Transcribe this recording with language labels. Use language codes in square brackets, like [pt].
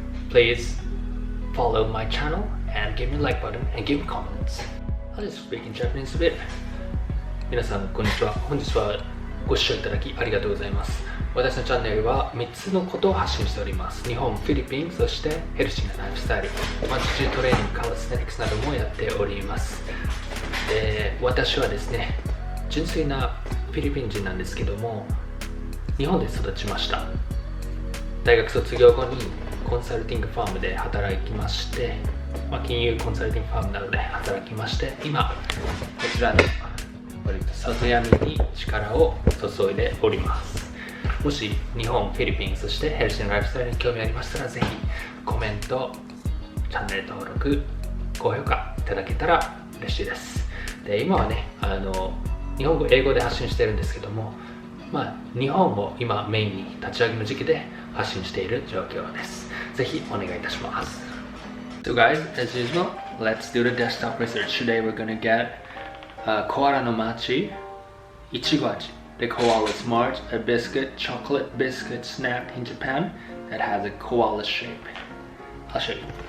[en] Please follow my channel and give me a like button and give me comments. I'll just speak in Japanese a bit. [ja] 皆さんこんにちは。本日はご視聴いただきありがとうございます。私のチャンネルは3つのことを発信しております。日本、フィリピン、そしてヘルシーなライフスタイル、マルチトレーニング、カリステニクスなどもやっております。で、私はですね、純粋なフィリピン人なんですけども、日本で育ちました。大学卒業後にコンサルティングファームで働きまして、金融コンサルティングファームなどで働きまして、今こちらの里闇に力を注いでおります。もし日本、フィリピン、そしてヘルシーなライフスタイルに興味ありましたら、ぜひコメント、チャンネル登録、高評価いただけたら嬉しいです。で、今はね、日本語、英語で発信しているんですけども、日本を今メインに立ち上げの時期で発信している状況です。ぜひお願いいたします。 [en] So guys, as usual, let's do the desktop research. Today we're gonna get Koala no Machi ichigo味. The Koalas March, a biscuit, chocolate biscuit snack in Japan that has a koala shape. I'll show you.